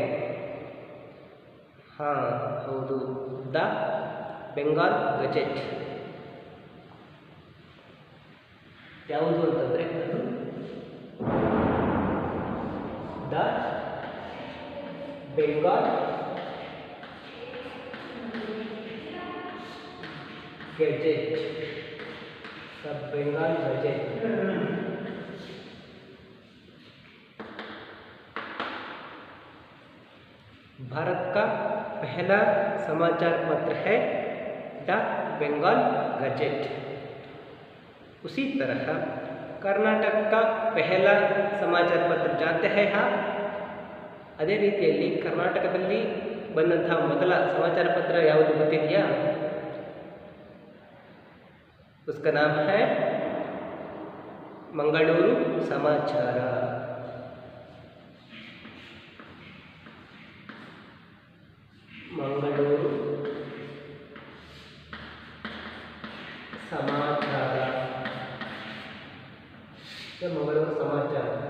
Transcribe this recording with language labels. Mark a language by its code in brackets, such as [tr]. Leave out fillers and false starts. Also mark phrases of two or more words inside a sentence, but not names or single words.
[kn] ಹಾಂ ಹೌದು, ದ ಬೆಂಗಾಲ್ ಗಜೆಟ್। ಯಾವುದು ಅಂತಂದರೆ ಅದು ದ ಬೆಂಗಾಲ್ गजेट, द बेंगाल गजेट। [hi] भारत का पहला समाचार पत्र है द बंगाल गजेट। उसी तरह कर्नाटक का पहला समाचार पत्र जानते हैं आप। [kn] ಅದೇ ರೀತಿಯಲ್ಲಿ ಕರ್ನಾಟಕದಲ್ಲಿ ಬಂದಂತಹ ಮೊದಲ ಸಮಾಚಾರ ಪತ್ರ ಯಾವುದು ಗೊತ್ತಿದೆಯಾ? [hi] उसका नाम है मंगलूरु समाचार। मंगलूरु समाचार, मंगलूरु समाचार।